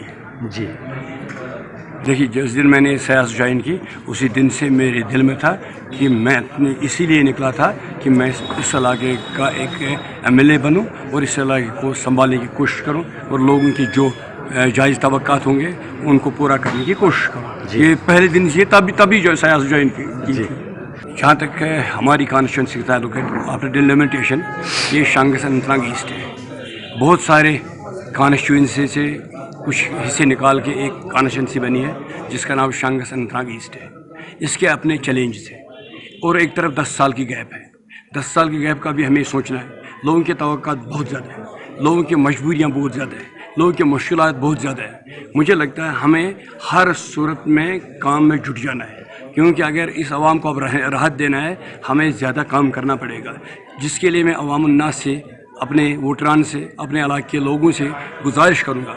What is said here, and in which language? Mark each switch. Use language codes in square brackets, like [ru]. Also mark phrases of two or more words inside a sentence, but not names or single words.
[ur] ہے جی دیکھیے جس دن میں نے سیاست جوائن کی اسی دن سے میرے دل میں تھا کہ میں اسی لیے نکلا تھا کہ میں اس علاقے کا ایک ایم ایل اے بنوں اور اس علاقے کو سنبھالنے کی کوشش کروں اور لوگوں کی جو جائز توقعات ہوں گے ان کو پورا کرنے کی کوشش کروں یہ پہلے دن سے تبھی جو سیاست جوائن کی تھی جہاں تک ہماری کانسٹیچوئنسی کا تعلق ہے [en] after delimitation [ur] یہ شانگس اننت ناگ ایسٹ ہے بہت سارے کانسٹیچوئنسی سے کچھ حصے نکال کے ایک کانسٹیچوئنسی بنی ہے جس کا نام شانگس اننت ناگ ایسٹ ہے اس کے اپنے چیلنجز ہیں اور ایک طرف 10 سال کی گیپ ہے 10 سال کی گیپ کا بھی ہمیں سوچنا ہے لوگوں کی توقعات بہت زیادہ ہیں لوگوں کی مجبوریاں بہت زیادہ ہے، لوگوں کی مشکلات بہت زیادہ ہے. مجھے لگتا ہے ہمیں ہر صورت میں کام میں جٹ جانا ہے، کیونکہ اگر اس عوام کو اب راحت دینا ہے ہمیں زیادہ کام کرنا پڑے گا، جس کے لیے میں عوام الناس سے، اپنے ووٹران سے، اپنے علاقے کے لوگوں سے گزارش کروں گا.